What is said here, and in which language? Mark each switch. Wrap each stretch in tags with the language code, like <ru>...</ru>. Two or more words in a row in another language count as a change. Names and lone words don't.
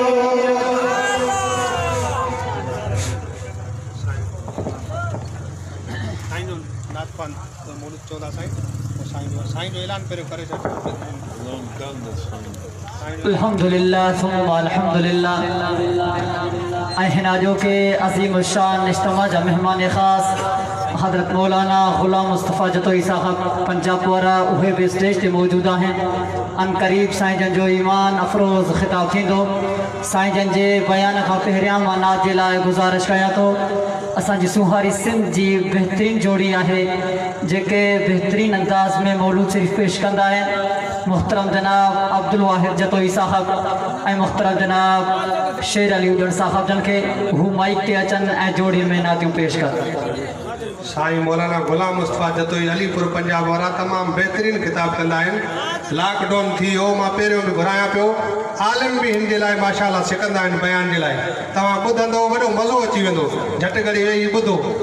<sd>अल्हम्दुलिल्लाह सुम्मा अल्हम्दुलिल्लाह अहनाजो के अजीम शान इज्तिमा जा मेहमान खास हजरत मौलाना गुलाम मुस्तफ़ा जतोई साहब पंजाब वारा उहे भी स्टेज ते मौजूद हैं अन करीब साईं जन जो ईमान अफरोज़ खिताब थींदो साईं जन जे बयान खां पहिरियां मां नात जे लाइ गुज़ारिश कयां थो असांजी सुहारी सिंध जी बेहतरीन जोड़ी है जेके बेहतरीन अंदाज में मौलूद शरीफ पेश कंदा आहिनि मुहतरम जनाब अब्दुल वाहिद जतोई साहब ऐं मुहतरम जनाब शेर अली उदड़ साहब जन के हू माइक ते अचन ऐं जोड़ी में नातियूं पेश कर साईं मौलाना गुलाम मुस्तफ़ा जतोई अलीपुर पंजाब वारा तमाम बेहतरीन खिताब कंदा आहिनि लॉकडाउन थी वियो मां पहिरियों बि घुरायां पियो आलिम बि हिन जे लाइ माशाअल्लाह सिकंदा आहिनि बयान जे लाइ तव्हां ॿुधंदो वॾो मज़ो अची वेंदो झटि घड़ी वेही ॿुधो</sd>